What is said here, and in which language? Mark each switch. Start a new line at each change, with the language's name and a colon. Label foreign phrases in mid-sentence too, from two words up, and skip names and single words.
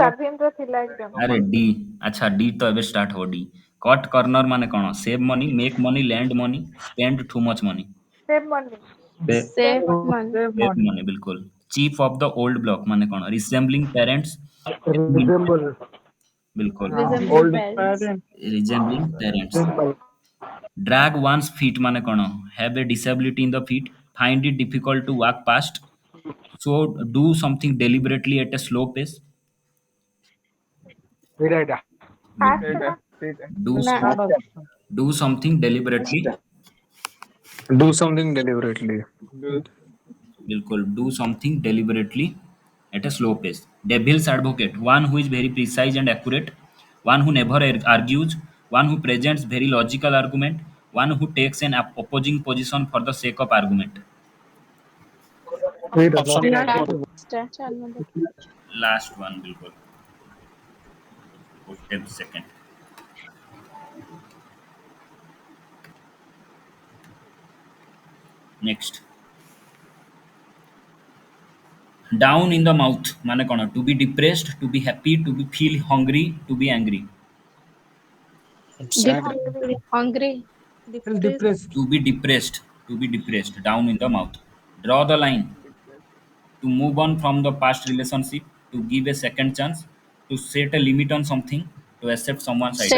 Odia: ସ୍ୱାଧୀନର ଥିଲା ଏକ୍ସାମ ଆରେ ଡି, ଆଚ୍ଛା ଡି ତ ଏବେ ଷ୍ଟାର୍ଟ ହବ, ଡି,
English: cut corner
Odia: ମାନେ କଣ,
English: save money, make money, land money, spend too much money, save money Save money। save money ବିଲକୁଲ, chief of the old block
Odia: ମାନେ କଣ,
English: resembling parents, बिल्कुल, Resembling parents। resembling parents, drag one's feet
Odia: ମାନେ କଣ,
English: have a disability in the feet, find it difficult to walk past, so do something deliberately at a slow pace,
Odia: ଏଇଟା ଫାଷ୍ଟ ସେଇଟା ନା ସେଇଟା do ନା
English: do something deliberately, do something deliberately बिल्कुल, do something deliberately at a slow pace, devil's advocate, one who is very precise and accurate, one who never argues, one who presents very logical argument, one who takes an opposing position for the sake of argument,
Odia: ଏଇଟା ଟା ଚାଲୁନ ଦେଖିବା।
English: last one बिल्कुल, ଗୋଟେ second, next, down in the mouth
Odia: ମାନେ କଣ,
English: to be depressed, to be happy, to be feel hungry, to be angry, Hungry। Depressed। to be depressed, to be depressed, down in the mouth, draw the line, to move on from the past relationship, to give a second chance, to set a limit on something, to accept someone's idea,